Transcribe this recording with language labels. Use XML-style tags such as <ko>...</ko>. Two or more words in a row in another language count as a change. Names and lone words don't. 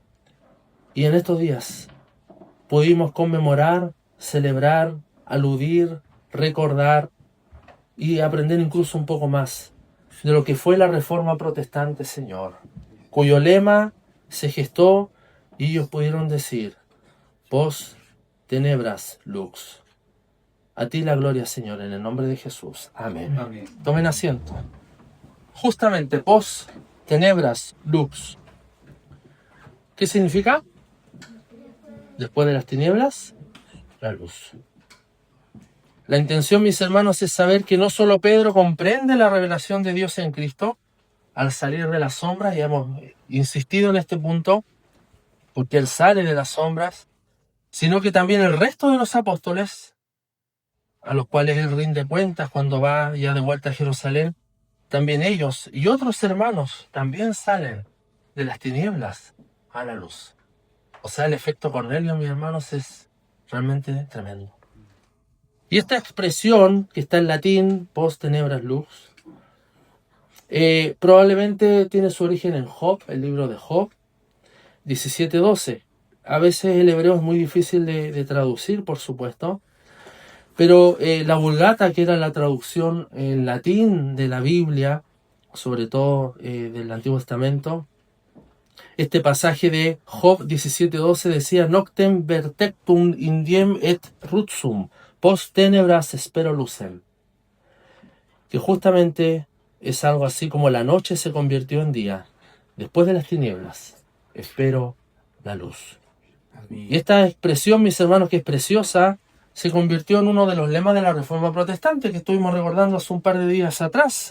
<es>Señor, Y en estos días pudimos conmemorar, celebrar, aludir, recordar y aprender incluso un poco más de lo que fue la Reforma Protestante, Señor, cuyo lema se gestó y ellos pudieron decir:</es> <la>Post tenebras lux.</la> <es>A ti la gloria, Señor, en el nombre de Jesús. Amén. Amén. Tomen asiento. Justamente,</es> <la>post tenebras lux.</la> <es>¿Qué significa? Después de las tinieblas, la luz. La intención, mis hermanos, es saber que no solo Pedro comprende la revelación de Dios en Cristo al salir de las sombras, y hemos insistido en este punto, porque él sale de las sombras, sino que también el resto de los apóstoles, a los cuales él rinde cuentas cuando va ya de vuelta a Jerusalén, también ellos y otros hermanos también salen de las tinieblas a la luz. O sea, el efecto Cornelio, mis hermanos, es realmente tremendo. Y esta expresión que está en latín,</es> <la>post tenebras lux,</la> <es>probablemente tiene su origen en Job, el libro de Job, 17:12. A veces el hebreo es muy difícil de traducir, por supuesto, pero la Vulgata, que era la traducción en latín de la Biblia, sobre todo del Antiguo Testamento, este pasaje de Job 17:12 decía:</es> <la>Noctem vertectum indiem et rutsum, post tenebras spero lucem.</la> <es>Que justamente es algo así como la noche se convirtió en día, después de las tinieblas, espero la luz. Y esta expresión, mis hermanos, que es preciosa, se convirtió en uno de los lemas de la Reforma Protestante que estuvimos recordando hace un par de días atrás.</es>